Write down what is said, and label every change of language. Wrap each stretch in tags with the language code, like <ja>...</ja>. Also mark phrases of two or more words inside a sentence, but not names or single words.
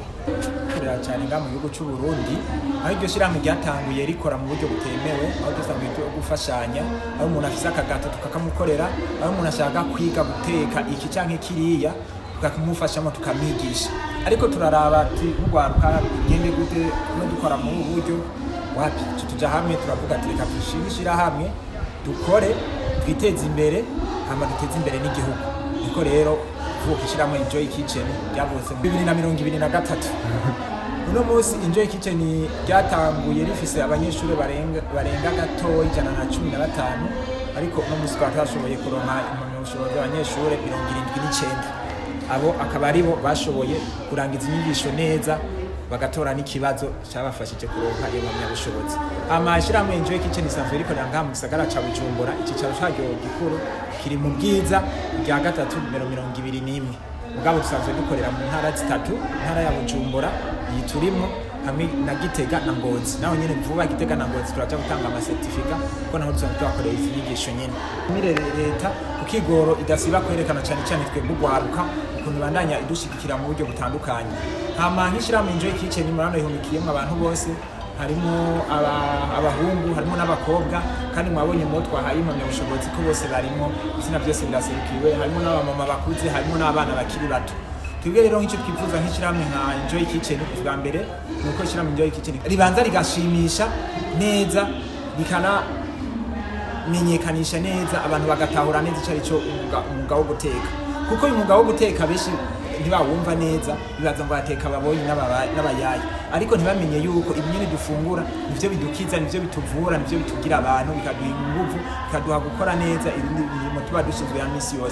<rn>Kurera cyane nga mu gihugu cy'u Burundi, aho iryo shirahamwe ryatanguye rikora mu buryo butemewe, aho dusanga ibyo gufashanya, aho umuntu afise akagato tukakamukorera, aho umuntu ashaka kwiga guteka iki canke kiriya, tukamufashamo tukamwigisha. Ariko turaraba nk'ugwaruka ngende gute no dukora mu buryo wapi tuja hamwe turavuga ati reka tushigishira hamwe dukore twiteze imbere hama duteze imbere n'igihugu. Niko rero vukishiramo enjoy kitchen byavutse 2023. Uno munsi enjoy kitchen ryatanguye rifise abanyeshuri barenga gato 115, ariko uno munsi twatashoboye kuronka impamyabushobozi y'abanyeshuri 79. Abo akaba aribo bashoboye kurangiza inyigisho neza bagatora n'ikibazo cyabafashije kuronka iyo mpamyabushobozi. Amashirahamwe enjoy kitchen isanzwe rikorera ngaha mu gisagara ca Bujumbura, icicaro caryo gikuru kiri mu Bwiza rya gatatu numero 21. Mugabo dusanzwe dukorera mu ntara zitatu, intara ya Bujumbura yiturimo hamwe na Gitega na Ngozi. Naho nyene vuba Gitega na Ngozi turaja gutanga ama certificate kuko naho dusanzwe twakorera izi nyigisho nyene. Mirere leta kukigoro idasiba kwerekana cyane cyane twebwe ugwaruka ukuntu bandanya idushigikira mu buryo butandukanye. Hama nkishiramo enjoy kitchen murano ihumikiyemo abantu bose, harimo abahungu, harimo n'abakobwa, kandi mwabonye mo twahaye impamyabushobozi ko bose barimo, izina byose biraserukiwe, harimo n'abamama bakuze, harimo n'abana bakiri bato. Twebwe rero nk'icyo twifuza nk'ishiramwe nka enjoy kitchen bwa mbere nuko ishiramwe enjoy kitchen ribanza rigashimisha neza, bikana menyekanisha neza, abantu bagatahura neza icyo ari cyo umwuga wo guteka. Kuko uyu mwuga wo guteka beshi ntibawumva neza, bibaza ngo bateka babonye n'abayayi, ariko ntibamenye yuko ibinyene dufungura nivyo bidukiza, nivyo bituvura, nivyo bitugira abantu, bikaduha inguvu, bikaduha gukora neza ibindi bintu tuba dushinzwe ya misi yose.</rn>